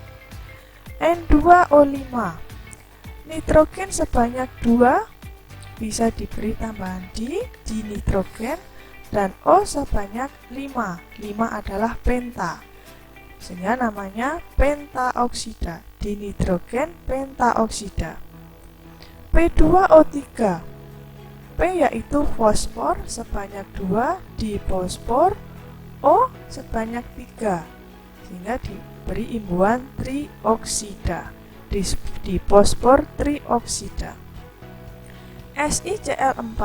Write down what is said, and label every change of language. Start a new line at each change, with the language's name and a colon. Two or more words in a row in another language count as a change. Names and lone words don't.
Indonesian: N2O5. Nitrogen sebanyak 2, bisa diberi tambahan di nitrogen, dan O sebanyak 5. 5 adalah penta, sehingga namanya pentaoksida, dinitrogen pentaoksida. P2O3. P yaitu fosfor sebanyak 2 di fosfor, O sebanyak 3, sehingga diberi imbuhan trioksida di fosfor trioksida. SiCl4.